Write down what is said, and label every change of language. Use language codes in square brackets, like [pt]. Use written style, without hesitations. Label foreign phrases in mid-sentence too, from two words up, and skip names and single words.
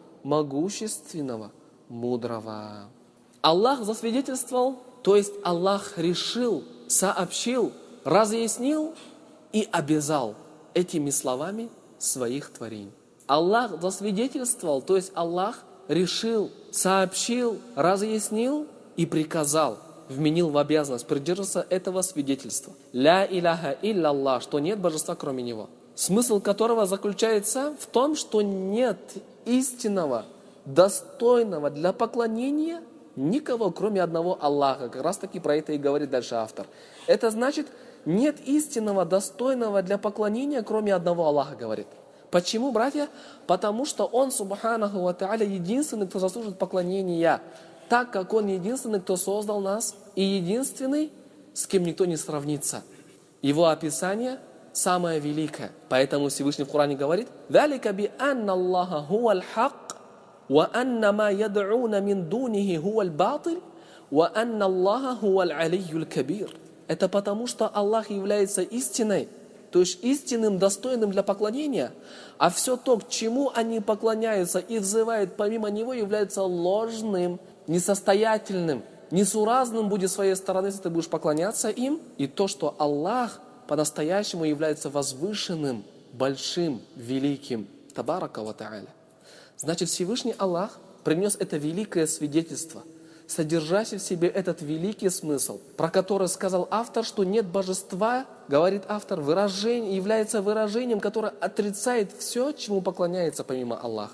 [ru] могущественного, мудрого. Аллах засвидетельствовал, то есть Аллах решил, сообщил, разъяснил и обязал этими словами своих творений. Аллах засвидетельствовал, то есть Аллах решил, сообщил, разъяснил и приказал, вменил в обязанность придерживаться этого свидетельства. [ar] لا إله إلا, [ru] что нет божества кроме Него. Смысл которого заключается в том, что нет истинного, достойного для поклонения никого, кроме одного Аллаха. Как раз таки про это и говорит дальше автор. Это значит, нет истинного, достойного для поклонения, кроме одного Аллаха, говорит. Почему, братья? Потому что Он, [ar] سبحانه وتعالى, [ru] единственный, кто заслуживает поклонения, так как Он единственный, кто создал нас, и единственный, с кем никто не сравнится. Его описание самое великое. Поэтому Всевышний в Коране говорит: [ar] «ذلك بأن الله هو الحق وأن ما يدعون من دونه هو الباطل وأن الله هو العلي الكبير». [ru] Это потому, что Аллах является истиной, то есть истинным, достойным для поклонения, а все то, к чему они поклоняются и взывают помимо Него, является ложным, несостоятельным, несуразным будет с своей стороны, если ты будешь поклоняться им. И то, что Аллах по-настоящему является возвышенным, большим, великим. [ar] تبارك وتعالى. [ru] Значит, Всевышний Аллах принес это великое свидетельство, содержащий в себе этот великий смысл, про который сказал автор, что нет божества, говорит автор, является выражением, которое отрицает все, чему поклоняется помимо Аллаха.